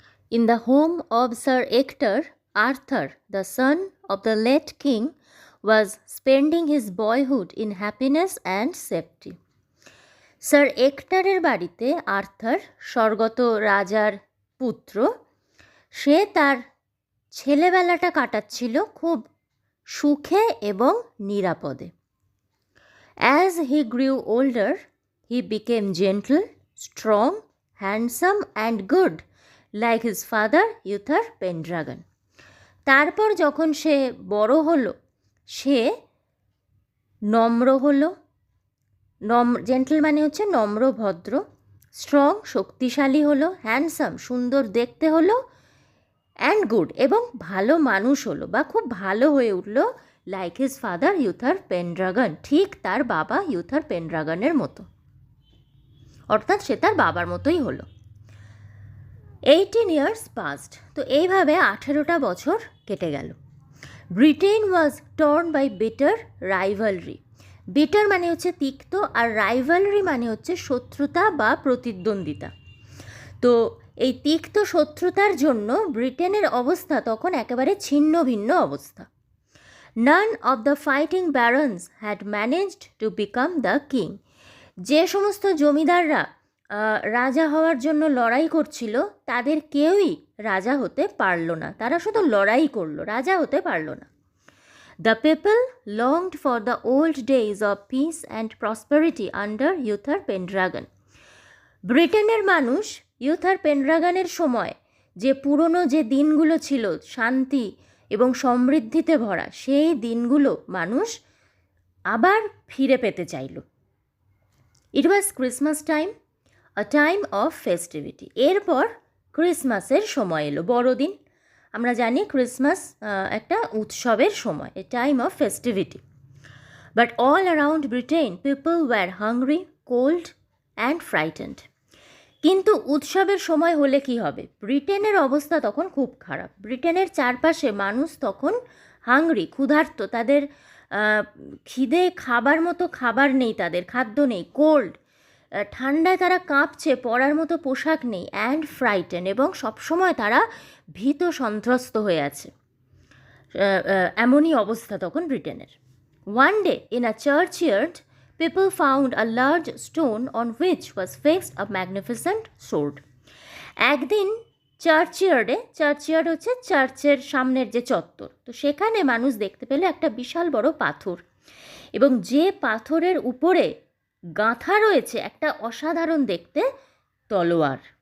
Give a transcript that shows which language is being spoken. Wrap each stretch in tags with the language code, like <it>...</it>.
<en>In the home of Sir Ector, Arthur, the son of the late king, was spending his boyhood in happiness and safety.</en> <bn>Sir একটারের বাড়িতে Arthur, স্বর্গত রাজার পুত্র, সে তার ছেলেবেলাটা কাটাচ্ছিল খুব সুখে এবং নিরাপদে।</bn> <en>As he grew older, he became gentle, strong, handsome and good, like his father Uther Pendragon.</en> <bn>তারপর যখন সে বড় হলো, সে নম্র হলো। জেন্টল মানে হচ্ছে নম্র ভদ্র, স্ট্রং শক্তিশালী হলো, হ্যান্ডসাম সুন্দর দেখতে হলো, অ্যান্ড গুড এবং ভালো মানুষ হলো বা খুব ভালো হয়ে উঠলো,</bn> <en>like his father Uther Pendragon,</en> <bn>ঠিক তার বাবা ইউথার পেনড্রাগনের মতো, অর্থাৎ সে তার বাবার মতোই হলো।</bn> <en>18 years passed,</en> <bn>তো এইভাবে 18টা বছর কেটে গেল।</bn> <en>Britain was torn by bitter rivalry.</en> <bn>Bitter মানে হচ্ছে তিক্ত, আর রাইভালরি মানে হচ্ছে শত্রুতা বা প্রতিদ্বন্দ্বিতা। তো এই তিক্ত শত্রুতার জন্য ব্রিটেনের অবস্থা তখন একেবারে ছিন্ন ভিন্ন অবস্থা।</bn> <en>None of the fighting barons had managed to become the king.</en> <bn>যে সমস্ত জমিদাররা রাজা হওয়ার জন্য লড়াই করছিল, তাদের কেউই রাজা হতে পারল না। তারা শুধু লড়াই করলো, রাজা হতে পারল না।</bn> <en>The people longed for the old days of peace and prosperity under Uther Pendragon.</en> <bn>ব্রিটেনের মানুষ ইউথার পেনড্রাগনের সময় যে পুরনো যে দিনগুলো ছিল শান্তি এবং সমৃদ্ধিতে ভরা, সেই দিনগুলো মানুষ আবার ফিরে পেতে চাইল।</bn> <en>It was Christmas time, a time of festivity.</en> <bn>এরপর ক্রিসমাসের সময় এলো, বড়দিন। আমরা জানি ক্রিসমাস একটা উৎসবের সময়,</bn> <en>A time of festivity. But all around Britain people were hungry, cold and frightened.</en> <bn>কিন্তু উৎসবের সময় হলে কি হবে? ব্রিটেনের অবস্থা তখন খুব খারাপ। ব্রিটেনের চারপাশে মানুষ তখন হাংরি, ক্ষুধার্ত, তাদের খিদে খাবার মতো খাবার নেই, তাদের খাদ্য নেই, কোল্ড ঠান্ডায় তারা কাঁপছে, পরার মতো পোশাক নেই, অ্যান্ড ফ্রাইটেন এবং সবসময় তারা ভীত সন্ত্রস্ত হয়ে আছে। এমনই অবস্থা তখন ব্রিটেনের।</bn> <en>One day in a churchyard people found a large stone on which was fixed a magnificent sword.</en> <bn>একদিন চার্চইয়ার্ডে, চার্চইয়ার্ড হচ্ছে চার্চের সামনের যে চত্বর, তো সেখানে মানুষ দেখতে পেল একটা বিশাল বড় পাথর, এবং যে পাথরের উপরে গাঁথা রয়েছে একটা অসাধারণ দেখতে তলোয়ার।</bn>